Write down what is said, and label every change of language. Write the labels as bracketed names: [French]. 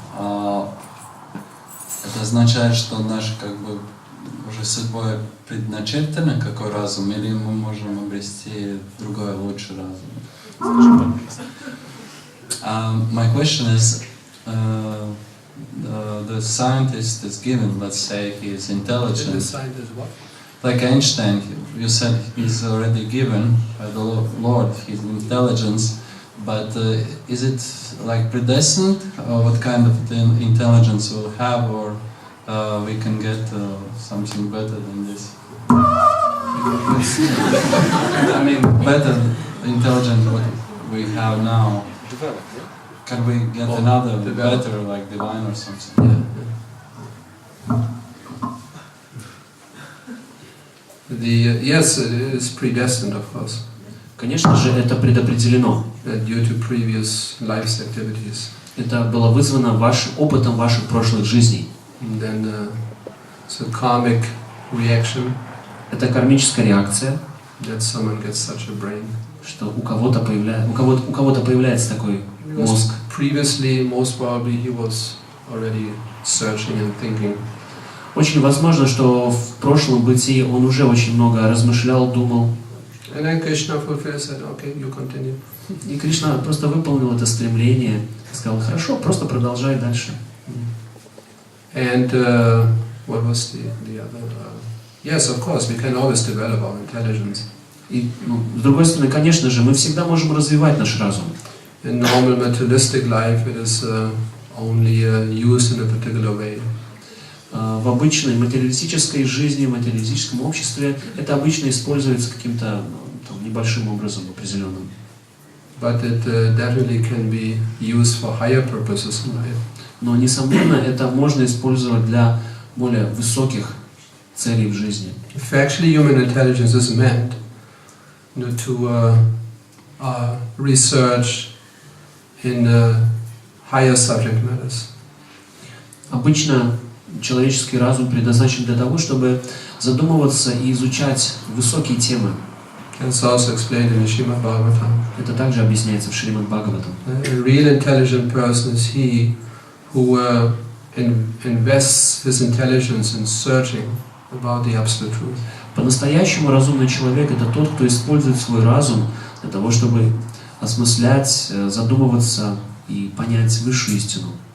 [Russian] Это означает, что наш как бы уже судьбой предначертано какой разум, или мы можем обрести другой, лучший разум? [English] My question is, the scientist is given, let's say he is intelligent. The scientist what? Like Einstein, you said he's already given by the Lord his intelligence, but is it like predestined, or what kind of intelligence we'll have, or we can get something better than this? I mean, better intelligence what we have now. Can we get another better, like divine or something? Yeah. Yes, it is predestined, of course. [Russian] Конечно же, это предопределено. [English] Due to previous life's activities. [Russian] Это было вызвано опытом ваших прошлых жизней. [English] And then it's a karmic reaction. [Russian] Это кармическая реакция, [English] That someone gets such a brain. [Russian] что у кого-то появляется такой мозг. [English] Previously, most probably, he was already searching and thinking. [Russian] Очень возможно, что в прошлом бытии он уже очень много размышлял, думал. [English] And then Krishna fulfilled, said, okay, you continue. [Russian] И Кришна просто выполнил это стремление и сказал: хорошо, просто продолжай дальше. [English] And what was the other? Yes, of course, we can always develop our intelligence. [Russian] И, с другой стороны, конечно же, мы всегда можем развивать наш разум. [English] In normal materialistic life, it is only used in a particular way. [Russian] В обычной материалистической жизни, в материалистическом обществе это обычно используется каким-то небольшим образом определенным. [English] But it definitely can be used for higher purposes in life. [Russian] Но, несомненно, это можно использовать для более высоких целей в жизни. [English] If actually human intelligence is meant to research in higher subject matters. [Russian] Обычно человеческий разум предназначен для того, чтобы задумываться и изучать высокие темы. [English] It's also explained in the Srimad Bhagavatam. [Russian] Это также объясняется в Шримад Бхагаватам. [English] A real intelligent person is he who invests his intelligence in searching about the absolute truth. [Russian] По-настоящему разумный человек — это тот, кто использует свой разум для того, чтобы осмыслять, задумываться и понять высшую истину.